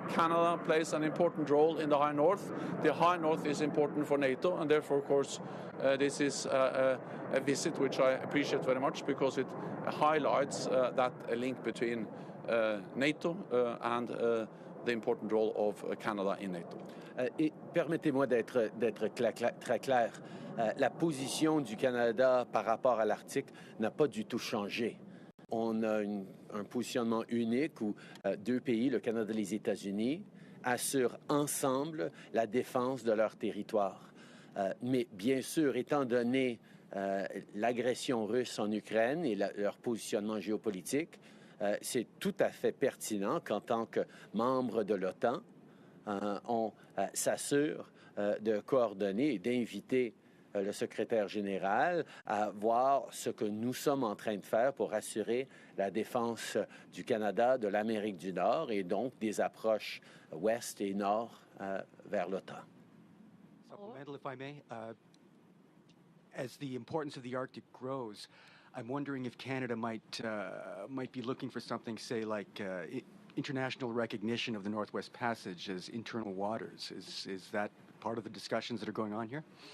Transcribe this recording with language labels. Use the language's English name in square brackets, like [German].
[English] Canada plays an important role in the High North. The High North is important for NATO, and therefore, of course, this is a visit which I appreciate very much, because it highlights that link between NATO and the important role of Canada in NATO. [French] Et permettez-moi d'être très clair. La position du Canada par rapport à l'Arctique n'a pas du tout changé. On a un positionnement unique où 2 pays, le Canada et les États-Unis, assurent ensemble la défense de leur territoire. Mais bien sûr, étant donné l'agression russe en Ukraine et leur positionnement géopolitique, c'est tout à fait pertinent qu'en tant que membre de l'OTAN, on s'assure de coordonner et d'inviter le secrétaire général à voir ce que nous sommes en train de faire pour assurer la défense du Canada, de l'Amérique du Nord, et donc des approches ouest et nord vers l'OTAN. [English] Supplemental, if I may. As the importance of the Arctic grows, I'm wondering if Canada might be looking for something, say, like international recognition of the Northwest Passage as internal waters. Is that part of the discussions that are going on here?